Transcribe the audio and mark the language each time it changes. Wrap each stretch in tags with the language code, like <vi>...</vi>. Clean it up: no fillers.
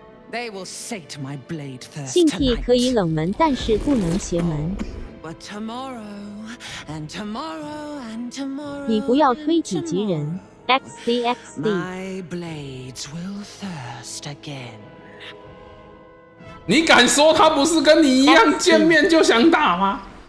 <en>They will sate my blade thirst</en> <zh>性癖可以冷门，但是不能邪门。</zh> <en>But tomorrow and tomorrow and tomorrow</en> <zh>你不要推己及人。XD。</zh> <en>My blades will thirst again.</en> <zh>你敢说他不是跟你一样见面就想打吗？</zh>